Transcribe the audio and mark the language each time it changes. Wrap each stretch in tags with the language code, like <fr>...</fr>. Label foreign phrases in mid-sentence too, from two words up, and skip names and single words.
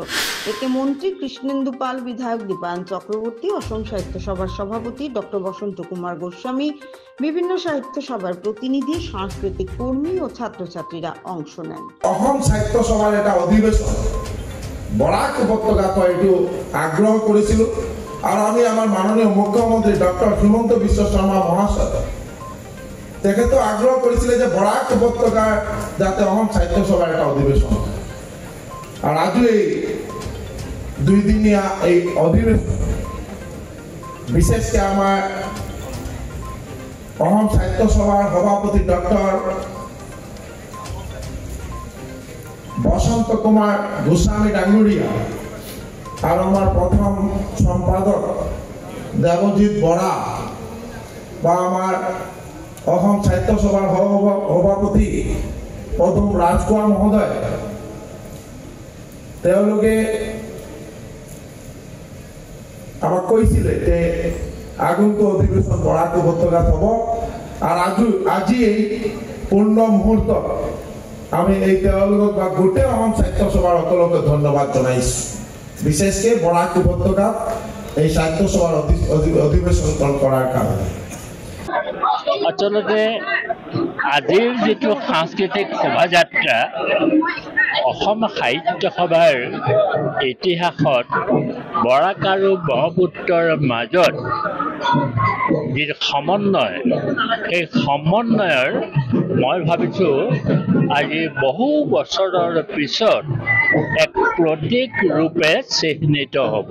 <bn>এতে মন্ত্রী কৃষ্ণেন্দু পাল, বিধায়ক দীপায়ন চক্রবর্তী, অসম সাহিত্য সভার সভাপতি ডক্টর বসন্ত কুমার গোস্বামী, বিভিন্ন সাহিত্য সভার প্রতিনিধি, সাংস্কৃতিক কর্মী ও ছাত্রছাত্রীরা অংশ নেন। অসম সাহিত্য সভার এটা অধিবেশন বরাক উপত্যকাত এইটো আগ্রহ করেছিল, আর আমি আমার মাননীয় মুখ্যমন্ত্রী ডক্টর হিমন্ত বিশ্ব শর্মা মহাশয় তেখেতো আগ্রহ করেছিল যে বরাক উপত্যকার যাতে অসম সাহিত্য সভার একটা অধিবেশন। আর আজও এই দুইদিনীয়া এই অধিবেশন বিশেষকে আমার অসম সাহিত্য সভার সভাপতি ডক্টর</bn> <as>বসন্ত কুমার গোস্বামী ডাঙ্গুরিয়া আর আমার প্রথম সম্পাদক দেবজিৎ বরা বা আমার অসম সাহিত্য সভার সভাপতি পদম রাজখোৱা মহোদয় তেওঁলোকে আমাক কৈছিলে যে আগন্তুক অধিবেশন বরাক উপত্যকাত হব। আর আজি এই পূর্ণ মুহূর্ত আমি এই তেওঁলোকক বা গোটেই অসম সাহিত্য সভাৰ সকলোকে ধন্যবাদ জনাইছো, বিশেষকৈ বৰাক উপত্যকাত এই সাহিত্য সভাৰ অধিবেশন কৰাৰ কাৰণে। আচলতে আজিৰ যিটো সাংস্কৃতিক শোভাযাত্ৰা অসম সাহিত্য সভাৰ ইতিহাসত বৰাক আৰু ব্ৰহ্মপুত্ৰৰ মাজত যি সমন্বয়, সেই সমন্বয়ৰ মই ভাবিছোঁ আজি বহু বছৰৰ পিছত এক প্ৰতীক ৰূপে চিহ্নিত হ'ব।</as>